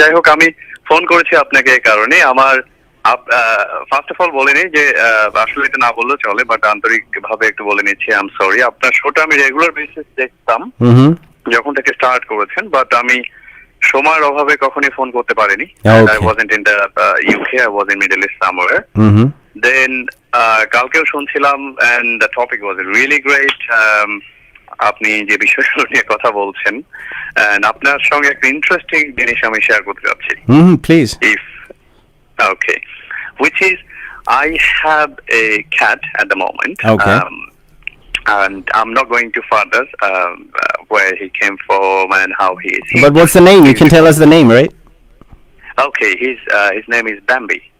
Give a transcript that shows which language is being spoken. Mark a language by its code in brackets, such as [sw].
[bn] যাই হোক, আমি ফোন করেছি আপনাকে এই কারণে, আমার ফার্স্ট অফ অল বলে নিই যে আসলে এটা না বললেও চলে, বাট আন্তরিকভাবে একটু বলে নিচ্ছি, [en] I am sorry. [bn] আপনার শোটা আমি রেগুলার বেসিস দেখতাম যখন থেকে স্টার্ট করেছেন, বাট আমি সময়ের অভাবে কখনোই ফোন করতে পারিনি। [en] I wasn't in the UK, I was in Middle East somewhere. Then [bn] কালকেও শুনছিলাম [en] and the topic was really great. [bn] আপনি যে বিষয়গুলো নিয়ে কথা বলছেন, and আপনার সঙ্গে একটা ইন্টারেস্টিং জিনিস আমি শেয়ার করতে যাচ্ছি। [en] Please. Okay. Which is, I have a cat at the moment. Okay. And I'm not going to further where he came from and how he is. But what's the name? You can tell us the name, right? Okay, his name is Bambi.